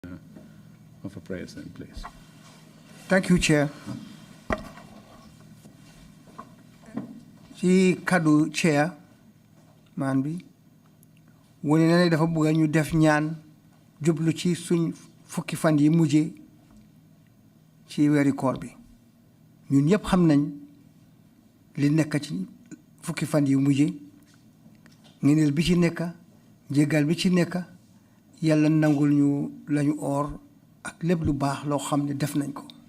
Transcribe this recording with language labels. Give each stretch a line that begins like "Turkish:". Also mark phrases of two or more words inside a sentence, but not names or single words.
English: of a prayer then, please. Thank you, Chair.
Wolof: Ci kaddu Chair man bi wone na ne dafa bëgg ñu def ñaan jublu ci suñ fukki fan yi mujjé ci wéri koor bi ñun ñëpp xam nañ li nekk ci fukki fan yi mujjé ngeenel bi ci nekk jégal bi ci nekk yàlla nangul ñu lañu or ak lépp lu baax loo xam ne def nañ ko